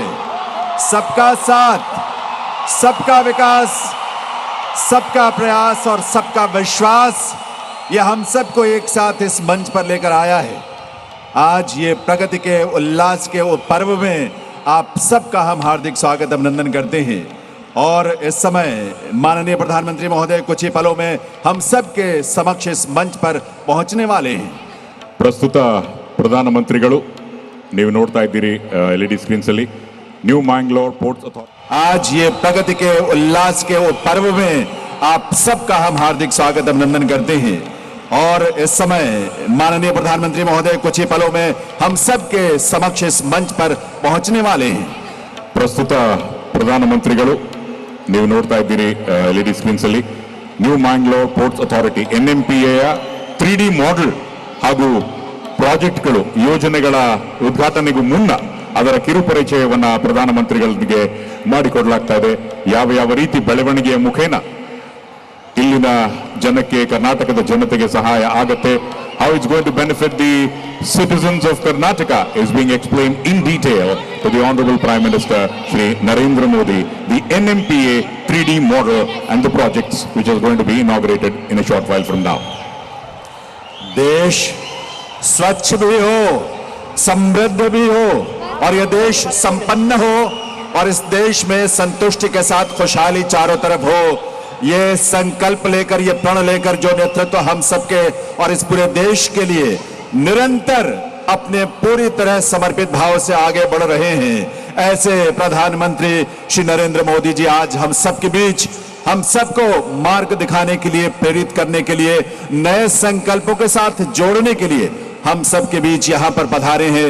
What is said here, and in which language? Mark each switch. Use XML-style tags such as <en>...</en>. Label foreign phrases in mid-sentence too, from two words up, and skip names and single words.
<hi>सबका साथ, सबका विकास, सबका प्रयास और सबका विश्वास, ये हम सबको एक साथ इस मंच पर लेकर आया है. आज ये प्रगति के उल्लास के पर्व में आप सबका हम हार्दिक स्वागत अभिनंदन करते हैं. और इस समय माननीय प्रधानमंत्री महोदय कुछ ही पलों में हम सबके समक्ष इस मंच पर पहुंचने वाले हैं.</hi> <kn>ಪ್ರಸ್ತುತ ಪ್ರಧಾನಮಂತ್ರಿಗಳು ನೀವು ನೋಡ್ತಾ ಇದ್ದೀರಿ</kn> <en>LED screens</en> <kn>ಅಲ್ಲಿ न्यू मैंगलोर पोर्ट्स अथॉरिटी.</kn> <hi>आज ये प्रगति के उल्लास के पर्व में आप सबका हम हार्दिक स्वागत अभिनंदन करते हैं. और इस समय माननीय प्रधानमंत्री महोदय कुछ ही पलों में हम सबके समक्ष इस मंच पर पहुंचने वाले हैं.</hi> <kn>ಪ್ರಸ್ತುತ ಪ್ರಧಾನಮಂತ್ರಿಗಳು ನೀವು ನೋಡ್ತಾ ಇದ್ದೀರಿ</kn> <en>LED screens</en> <kn>ಅಲ್ಲಿ ನ್ಯೂ ಮ್ಯಾಂಗ್ಲೋರ್ ಪೋರ್ಟ್ಸ್ ಅಥಾರಿಟಿ NMPA</kn> <en>3D model</en> <kn>ಹಾಗೂ ಪ್ರಾಜೆಕ್ಟ್ಗಳು ಯೋಜನೆಗಳ ಉದ್ಘಾಟನೆಗೂ ಮುನ್ನ ಅದರ ಕಿರುಪರಿಚಯವನ್ನ ಪ್ರಧಾನಮಂತ್ರಿಗಳಿಗೆ ಮಾಡಿಕೊಡಲಾಗ್ತಾ ಇದೆ. ಯಾವ ರೀತಿ ಬೆಳವಣಿಗೆಯ ಮುಖೇನ ಇಲ್ಲಿನ ಜನಕ್ಕೆ ಕರ್ನಾಟಕದ ಜನತೆಗೆ ಸಹಾಯ ಆಗುತ್ತೆ,</kn> <en>how it's going to benefit the citizens of Karnataka is being explained in detail to the Honorable Prime Minister Shri Narendra Modi, the NMPA 3D model and the projects which is going to be inaugurated in a short while from now.</en> <hi>देश स्वच्छ भी हो, समृद्ध भी हो और यह देश संपन्न हो और इस देश में संतुष्टि के साथ खुशहाली चारों तरफ हो, ये संकल्प लेकर, ये प्रण लेकर जो नेतृत्व हम सबके और इस पूरे देश के लिए निरंतर अपने पूरी तरह समर्पित भाव से आगे बढ़ रहे हैं, ऐसे प्रधानमंत्री श्री नरेंद्र मोदी जी आज हम सबके बीच हम सबको मार्ग दिखाने के लिए, प्रेरित करने के लिए, नए संकल्पों के साथ जोड़ने के लिए हम सबके बीच यहाँ पर पधारे हैं.</hi>